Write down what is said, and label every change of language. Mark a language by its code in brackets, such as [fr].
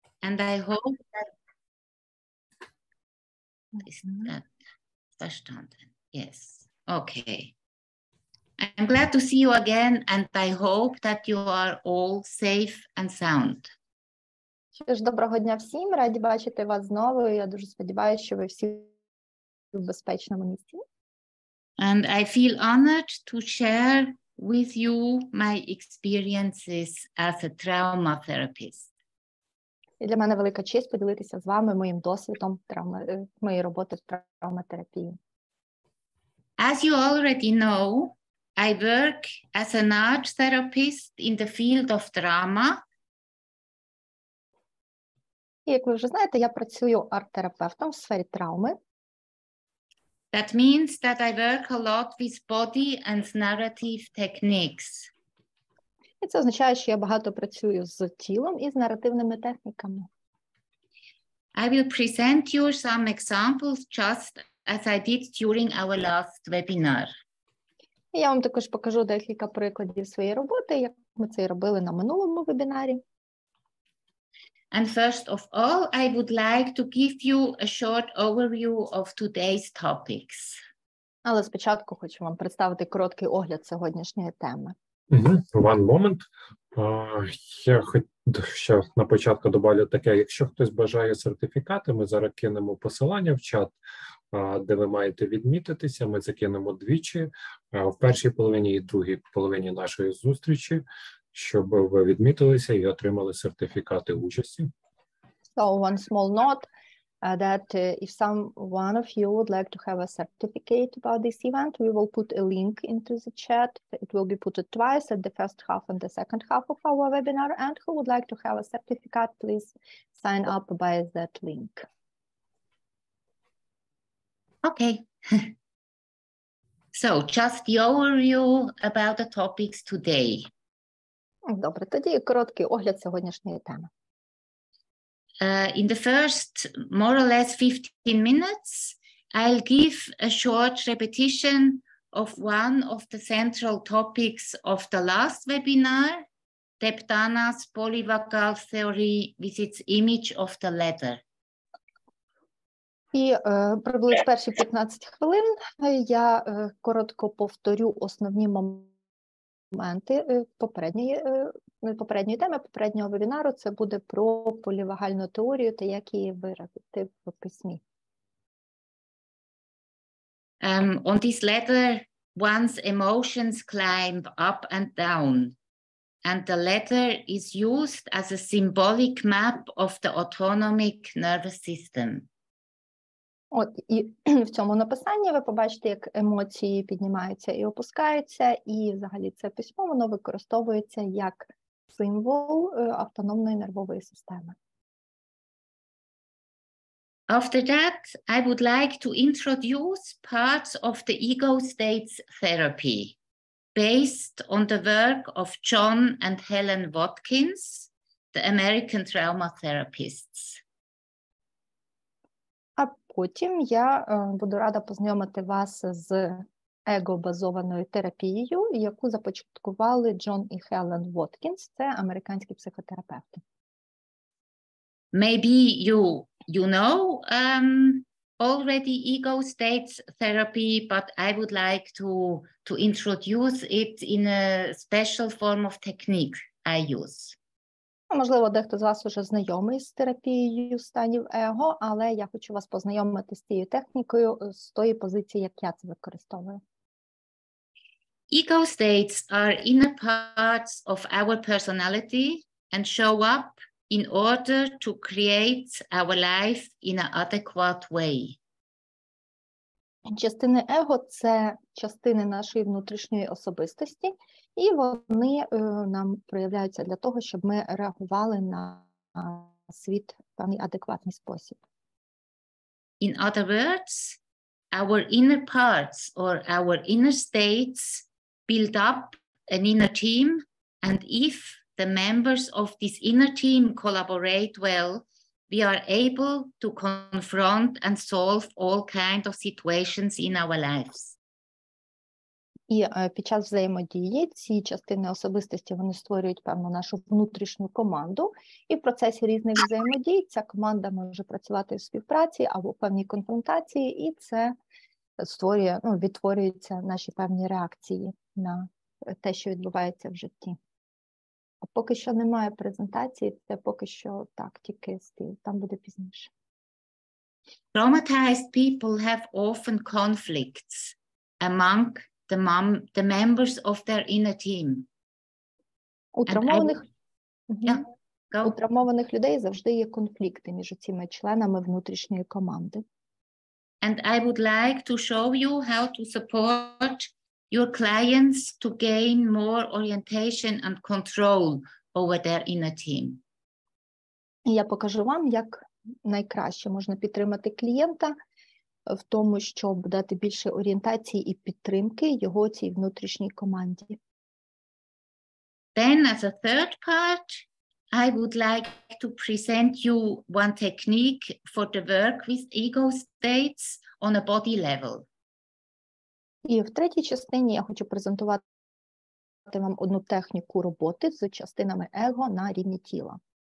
[en] and I hope that [de] verstanden. [en] Yes. Okay. I'm glad to see you again, and I hope that you are all safe and sound. [uk] Що ж, доброго дня всім. Раді бачити вас знову. Я дуже сподіваюся, що ви всі в безпечному місці. [en] And I feel honored to share with you my experiences as a trauma therapist. [uk] І для мене велика честь поділитися з вами моїм досвідом моєї роботи в травматерапії. [en] As you already know, I work as an art therapist in the field of drama. [uk] І, як ви вже знаєте, я працюю арт-терапевтом в сфері травми. [en] That means that I work a lot with body and narrative techniques. [uk] І це означає, що я багато працюю з тілом і з наративними техніками. [en] I will present you some examples just as I did during our last webinar. [uk] І я вам також покажу декілька прикладів своєї роботи, як ми це і робили на минулому вебінарі. [en] And first of all, I would like to give you a short overview of today's topics. [uk] Але спочатку хочу вам представити короткий огляд сьогоднішньої теми. [en] One moment. [uk] Я ще на початку добавлю таке, якщо хтось бажає сертифікати, ми зараз кинемо посилання в чат, де ви маєте відмітитися, ми це кинемо двічі, в першій половині і другій половині нашої зустрічі, щоб ви відмітилися і отримали сертифікати участі. [en] So one small note that if one of you would like to have a certificate about this event, we will put a link into the chat. It will be put twice at the first half and the second half of our webinar. And who would like to have a certificate, please sign up by that link. Okay. So just the overview about the topics today. [uk] Добре, тоді короткий огляд сьогоднішньої теми. [en] In the first more or less 15 minutes, I'll give a short repetition of one of the central topics of the last webinar, Deptana's polyvagal theory with its image of the ladder. [uk] І приблизно перші 15 хвилин я коротко повторю основні моменти попередньої теми, попереднього вебінару. Це буде про полівагальну теорію та як її виразити в письмі. [en] On this ladder, one's emotions climb up and down, and the ladder is used as a symbolic map of the autonomic nervous system. [uk] От, і в цьому написанні ви побачите, як емоції піднімаються і опускаються, і взагалі це письмо, воно використовується як символ автономної нервової системи. [en] After that, I would like to introduce parts of the ego states therapy based on the work of John and Helen Watkins, the American trauma therapists. [uk] А потім я буду рада познайомити вас з его-базованою терапією, яку започаткували Джон і Хелен Воткінс, це американські психотерапевти. [en] Maybe you know already ego states therapy, but I would like to introduce it in a special form of technique I use. [uk] Можливо, дехто з вас уже знайомий з терапією станів его, але я хочу вас познайомити з цією технікою з тої позиції, як я це використовую. [en] Ego states are inner parts of our personality and show up in order to create our life in an adequate way. [uk] Частини его – це частини нашої внутрішньої особистості, і вони нам проявляються для того, щоб ми реагували на світ в певний адекватний спосіб. [en] In other words, our inner parts or our inner states build up an inner team, and if the members of this inner team collaborate well, we are able to confront and solve all kinds of situations in our lives. [uk] І під час взаємодії ці частини особистості, вони створюють певну нашу внутрішню команду, і в процесі різних взаємодій ця команда може працювати в співпраці або в певній конфронтації, і це створює, відтворюються наші певні реакції на те, що відбувається в житті. А поки що немає презентації, це поки що так, тільки стиль, там буде пізніше. [en] Traumatized people have often conflicts among the members of their inner team. [uk] У травмованих людей завжди є конфлікти між цими членами внутрішньої команди. [en] And I would like to show you how to support your clients to gain more orientation and control over their inner team. [uk] І я покажу вам, як найкраще можна підтримати клієнта в тому, щоб дати більше орієнтації і підтримки його цій внутрішній команді. [en] Then, as a third part, I would like to present you one technique for the work with ego states on a body level. [uk] І в третій частині я хочу презентувати вам одну техніку роботи з частинами его на рівні тіла.